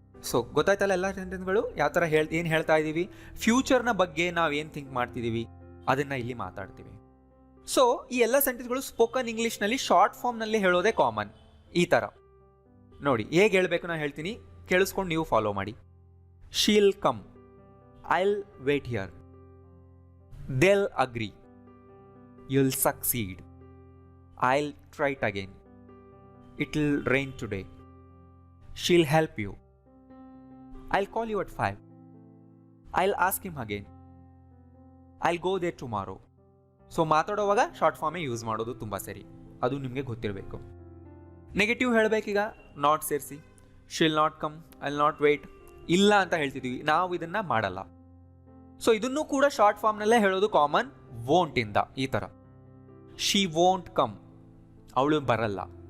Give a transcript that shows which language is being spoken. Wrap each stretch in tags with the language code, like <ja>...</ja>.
<kn>So ಗೊತ್ತಾಯ್ತಲ್ಲ ಎಲ್ಲ ಸೆಂಟೆನ್ಸ್ಗಳು ಯಾವ ಥರ ಏನು ಹೇಳ್ತಾ ಇದ್ದೀವಿ. ಫ್ಯೂಚರ್ನ ಬಗ್ಗೆ ನಾವು ಏನು ಥಿಂಕ್ ಮಾಡ್ತಿದ್ದೀವಿ ಅದನ್ನು ಇಲ್ಲಿ ಮಾತಾಡ್ತೀವಿ. ಸೊ ಈ ಎಲ್ಲ ಸೆಂಟೆನ್ಸ್ಗಳು ಸ್ಪೋಕನ್ ಇಂಗ್ಲೀಷ್ನಲ್ಲಿ ಶಾರ್ಟ್ ಫಾರ್ಮ್ನಲ್ಲಿ ಹೇಳೋದೇ ಕಾಮನ್. ಈ ಥರ ನೋಡಿ ಹೇಗೆ ಹೇಳಬೇಕು ನಾನು ಹೇಳ್ತೀನಿ, ಕೇಳಿಸ್ಕೊಂಡು ನೀವು ಫಾಲೋ ಮಾಡಿ.</kn> <en>She'll come, I'll wait here, they'll agree, you'll succeed, I'll try it again, it'll rain today, she'll help you, I'll call you at 5, I'll ask him again, I'll go there tomorrow.</en> <kn>So ಮಾತಾಡೋವಾಗ short ಫಾರ್ಮೇ use ಮಾಡೋದು ತುಂಬ ಸರಿ, ಅದು ನಿಮಗೆ ಗೊತ್ತಿರಬೇಕು. Negative ಹೇಳಬೇಕೀಗ not ಸೇರಿಸಿ,</kn> <en>she'll not come, I'll not wait,</en> <kn>ಇಲ್ಲ ಅಂತ ಹೇಳ್ತಿದ್ದೀವಿ, ನಾವು ಇದನ್ನು ಮಾಡಲ್ಲ. ಸೊ ಇದನ್ನು ಕೂಡ ಶಾರ್ಟ್ ಫಾರ್ಮ್ನಲ್ಲೇ ಹೇಳೋದು ಕಾಮನ್, ವೋಂಟ್ ಇಂದ. ಈ ಥರ</kn> <en>she won't come,</en> <kn>ಅವಳು ಬರಲ್ಲ.</kn>